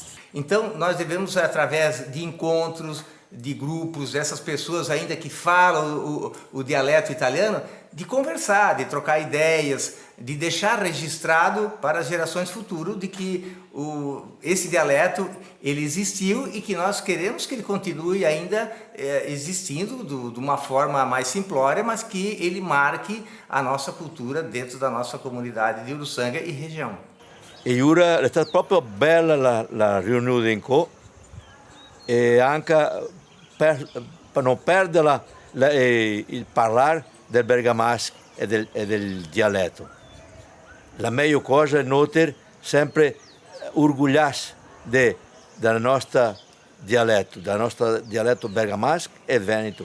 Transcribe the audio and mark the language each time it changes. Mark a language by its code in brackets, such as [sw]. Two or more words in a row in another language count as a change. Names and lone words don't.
[pt] Então, nós devemos, através de encontros, de grupos, dessas pessoas ainda que falam o dialeto italiano, de conversar, de trocar ideias, de deixar registrado para as gerações futuras de que esse dialeto ele existiu e que nós queremos que ele continue ainda existindo de uma forma mais simplória, mas que ele marque a nossa cultura dentro da nossa comunidade de Uruçanga e região. [it] E ora è stata proprio bella la riunione in co e anche per non perdere il parlare del bergamasco e del dialetto. La meglio cosa è notare sempre orgogliarsi del nostro dialetto bergamasco e veneto.